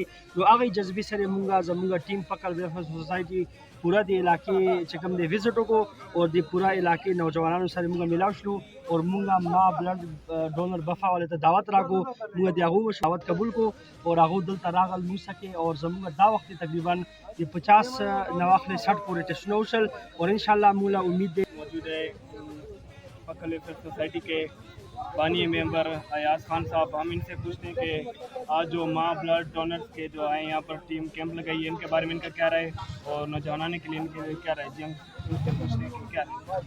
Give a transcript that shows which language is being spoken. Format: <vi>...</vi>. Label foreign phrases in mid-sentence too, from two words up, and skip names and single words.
<ps>نو هغې جذبې سره مونږ زمونږ ټیم پکل ویلفیر سوسایټي پورا د علاقې چې کوم دی وزټ وکړو اور د پورا علاقې نوجوانانو سره مونږ ملاو شلو اور مونږ ما بلډ ډونر بفا والے ته دعوت راکړو، مونږ د هغو دعوت قبول کو اور هغو دلته راغل مونږ سکې اور زمونږ دا وخت تقریبا د 50 نه واخلې 60 پورې ټسټونه وشل اور انشاءالله مونږ له امید دی</ps> <ur>موجود ہے پکل ویلفیئر سوسائٹی کے بانی ممبر ایاز خان صاحب، ہم ان سے پوچھتے ہیں کہ آج جو ماں بلڈ ڈونرز کے جو آئے یہاں پر ٹیم کیمپ لگائی ہے ان کے بارے میں ان کا کیا رائے اور نوجوانوں کے لیے ان کے کیا رائے؟ جی ہم ان سے پوچھتے ہیں کہ کیا رائے؟</ur>